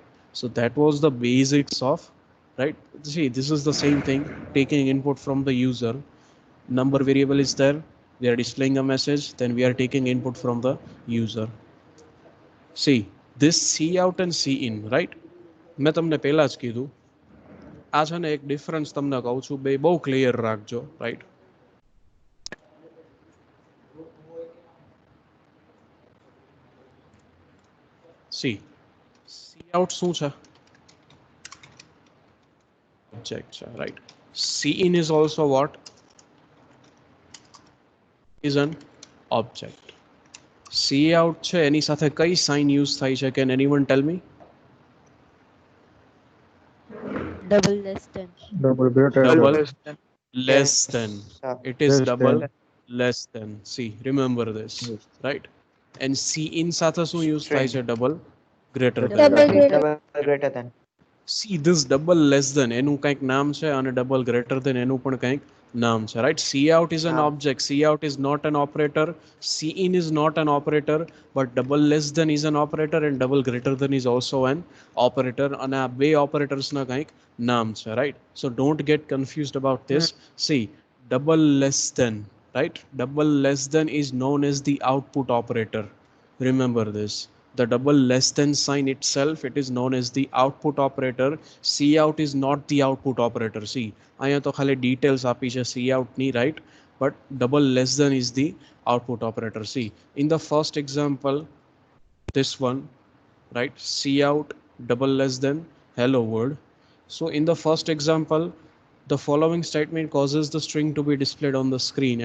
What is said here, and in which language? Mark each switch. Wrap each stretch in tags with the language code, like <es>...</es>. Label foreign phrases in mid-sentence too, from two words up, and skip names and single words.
<en>So that was the basics of, right? See, this is the same thing, taking input from the user. Number variable is there, we are displaying a message, then we are taking input from the user. See, this cout and cin, right?</en> <gu>મેં તમને પહેલા જ કીધું, આ છે ને એક ડિફરન્સ તમને કહું છું, બે બહુ ક્લિયર રાખજો, રાઈટ? સી cout શું છે? Object છે,</gu> <en>right? Cin is also what? Is an object.</en> <gu>cout છે એની સાથે કઈ</gu> <en>sign use</en> <gu>થાય છે?</gu> <en>Can anyone tell me? Double less than. Double greater Double than. less than. It is Less double than. less than. See, remember this, Yes. right? And cin</en> <gu>સાથે શું યુઝ થાય છે?</gu> <en>Double greater than. Double greater. Double greater than. See, this double less than</en> <gu>એનું કંઈક નામ છે અને</gu> <en>double greater than</en> <gu>એનું પણ કંઈક નામ છે,</gu> <en>right? cout is an</en> <gu>નામ.</gu> <en>object, cout is not an operator, cin is not an operator, but double less than is an operator and double greater than is also an operator.</en> <gu>અને આ બે operators ના કંઈક નામ છે,</gu> <en>right? So don't get confused about this. See, double less than, right? Double less than is known as the output operator. Remember this. The double less than sign itself, it is known as the output operator. cout is not the output operator. See,</en> <gu>અહીંયા તો ખાલી details આપી છે cout ની,</gu> <en>right? But double less than is the output operator. See, in the first example, this one, right? Cout double less than hello world. So in the first example, the following statement causes the string to be displayed on the screen.</en>